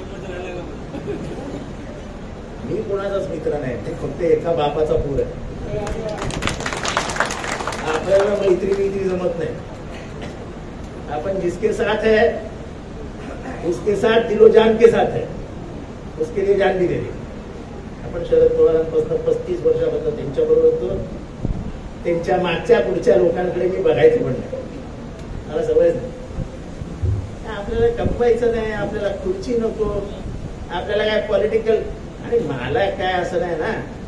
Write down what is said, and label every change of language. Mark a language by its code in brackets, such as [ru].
[mr] मी कोणाचाच मित्र नाही. ते फक्त एका बापाचा पूर आहे. आपल्याला मैत्री जमत नाही. [hi] अपन जिसके साथ है उसके साथ दिलो जान के साथ है, उसके लिए जान भी दे दी. [mr] आपण शरद पवारांपासून 35 वर्षापासून त्यांच्या बरोबर होतो. त्यांच्या मागच्या पुढच्या लोकांकडे मी बघायचं पण नाही. मला सवयच नाही. आपल्याला कमवायचं नाही, आपल्याला खुर्ची नको, आपल्याला काय पॉलिटिकल. आणि मला काय असं नाही ना.